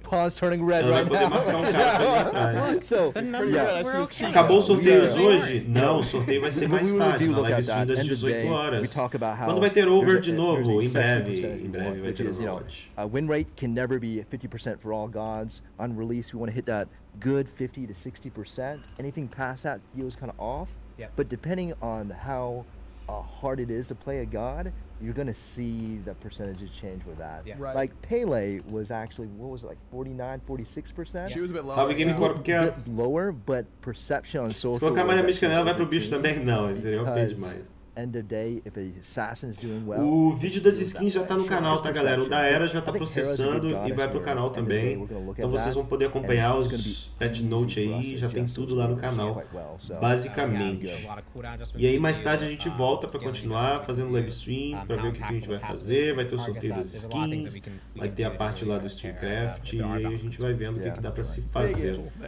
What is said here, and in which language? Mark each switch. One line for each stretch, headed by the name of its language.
English: Pon's turning red right now. So,
Portuguese: acabou os sorteios hoje? Não, o sorteio vai ser mais tarde, na live stream das 18 horas. Quando vai ter over de novo? Em breve vai ter overwatch.
English: Win rate can never be 50% for all gods. On release, we want to hit that good 50 to 60%. Anything past that feels kind of off. Yep. But depending on how hard it is to play a god, you're going to see the percentages change with that. Yeah. Right. Like Pele was actually, what was it, like 49, 46%? She was a bit lower.
Portuguese: Salve Games Corp, que é.
English: Lower, but perception on social.
Portuguese: Se colocar a malha mística nela, vai pro bicho também? Não, seria OP demais.
English: End of day, if an assassin is doing well,
Portuguese: o vídeo das skins já tá no canal, tá, galera? O da Hera já tá processando e vai pro canal também. Então vocês vão poder acompanhar os patch note aí, já tem tudo lá no canal, basicamente. E aí mais tarde a gente volta pra continuar fazendo live stream, pra ver o que a gente vai fazer, vai ter o sorteio das skins, vai ter a parte lá do StreamCraft e aí a gente vai vendo o que dá pra se fazer.